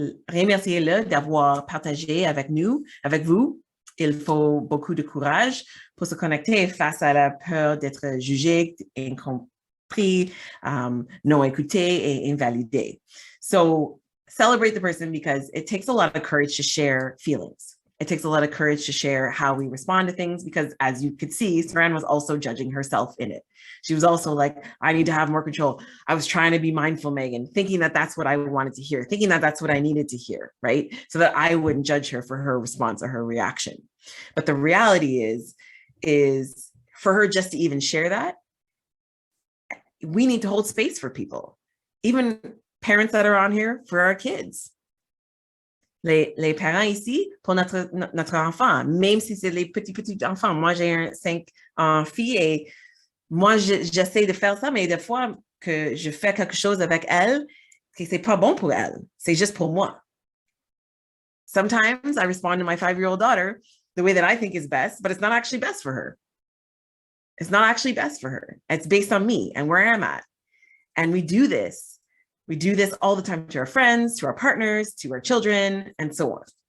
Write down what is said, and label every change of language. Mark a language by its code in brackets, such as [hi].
[fr] Remerciez-le d'avoir partagé avec vous. Il faut beaucoup de courage pour se connecter face à la peur d'être jugé, incompris, non écouté et invalidé. [en] So celebrate the person because it takes a lot of courage to share feelings. It takes a lot of courage to share how we respond to things because as you could see, Saran was also judging herself in it. She was also like, I need to have more control. I was trying to be mindful, Meghan, thinking that that's what I wanted to hear, thinking that that's what I needed to hear, right? So that I wouldn't judge her for her response or her reaction. But the reality is for her just to even share that, we need to hold space for people, even parents that are on here for our kids. [fr] Les parents ici pour notre enfant, même si c'est les petits enfants. Moi, j'ai 5 filles et moi, j'essaie de faire ça, mais des fois que je fais quelque chose avec elle Okay, c'est pas bon pour elle. C'est juste pour moi. [en] Sometimes I respond to my 5-year-old daughter the way that I think is best, but it's not actually best for her. It's not actually best for her. It's based on me and where I'm at. And we do this. We do this all the time to our friends, to our partners, to our children, and so on.